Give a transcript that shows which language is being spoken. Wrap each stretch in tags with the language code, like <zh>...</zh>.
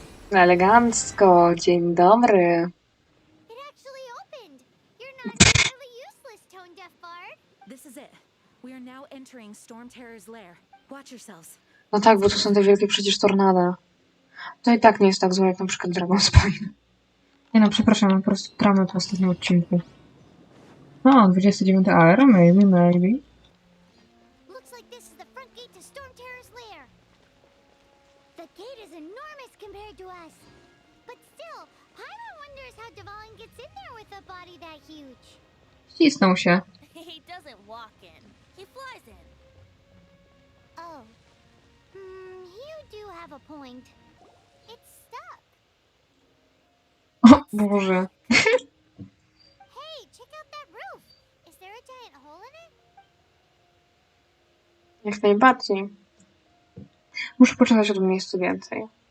<pl>Elegancko, dzień dobry.</pl> <en>It actually opened. You're not entirely useless, tone-deaf bard. This is it. We are now entering Storm Terror's lair. Watch yourselves.</en> <pl>No tak, bo to są te wielkie przecież tornada. To i tak nie jest tak złe jak na przykład Dragon Spine. Nie no, przepraszam, mam po prostu traumę po ostatnim odcinku.</pl> <en>O, 29 AR, maybe. Looks like this is the front gate to Storm Terror's lair. The gate is enormous compared to us. But still, Paimon wonders how Devon gets in there with a body that huge.</en> <pl>Ścisnął się.</pl> <en>He doesn't walk in, he flies in. Oh. You do have a point. It's stuck.</en> <pl>O Boże.</pl> <en>Hey, check out that roof. Is there a giant hole in it?</en> <pl>Jak najbardziej. Muszę poczytać o tym miejscu więcej.</pl>